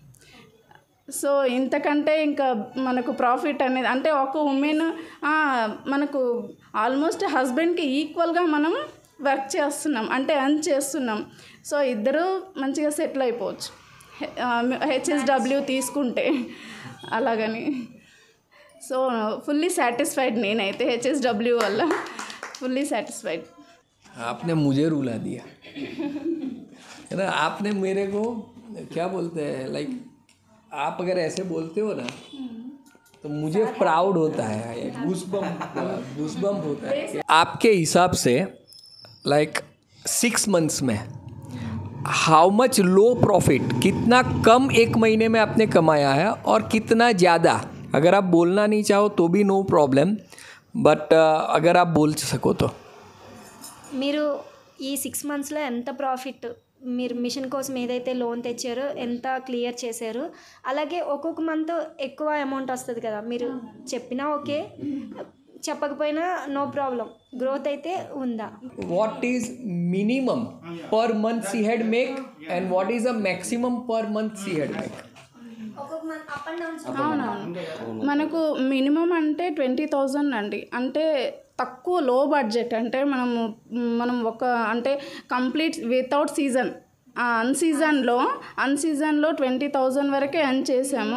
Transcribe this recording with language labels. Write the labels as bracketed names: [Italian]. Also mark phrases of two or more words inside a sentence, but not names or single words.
[Telugu] సో ఇంతకంటే ఇంకా మనకు ప్రాఫిట్ అనేది అంటే ఒక ఉమెన్ మనకు ఆల్మోస్ట్ హస్బెండ్కి ఈక్వల్గా మనం వర్క్ చేస్తున్నాం, అంటే ఎర్న్ చేస్తున్నాం. సో ఇద్దరు మంచిగా సెటిల్ అయిపోవచ్చు హెచ్ఎస్డబ్ల్యూ తీసుకుంటే అలాగని. సో [English] fully satisfied [Telugu] నేనైతే హెచ్ఎస్డబ్ల్యూ వల్ల [English] fully satisfied. [Hindi] आपने मुझे रुला दिया है ना, आपने मेरे को क्या बोलते हैं लाइक आप अगर ऐसे बोलते हो ना तो मुझे प्राउड होता है, गूज़बम्प होता है. आपके हिसाब से लाइक 6 months में [English] how much low profit, [Hindi] कितना कम एक महीने में आपने कमाया है और कितना ज़्यादा? अगर आप बोलना नहीं चाहो तो भी [English] no problem, [Hindi] बट अगर आप बोल सको तो. [Telugu] మీరు ఈ 6 monthsలో ఎంత ప్రాఫిట్, మీరు మిషన్ కోసం ఏదైతే లోన్ తెచ్చారో ఎంత క్లియర్ చేశారు, అలాగే ఒక్కొక్క మంత్ ఎక్కువ అమౌంట్ వస్తుంది కదా, మీరు చెప్పినా ఓకే చెప్పకపోయినా [English] no problem, [Telugu] గ్రోత్ అయితే ఉందా? [English] What is minimum per month she had make and what is the maximum per month she had make? [Telugu] ఒక్కొక్క మంత్ [English] up and downs. [Telugu] అవునవును, మనకు మినిమం అంటే 20,000 అండి. అంటే తక్కువ [English] low budget, [Telugu] అంటే మనం ఒక అంటే [English] complete without season, [Telugu] అన్సీజన్లో 20,000 వరకే ఎర్న్ చేసాము.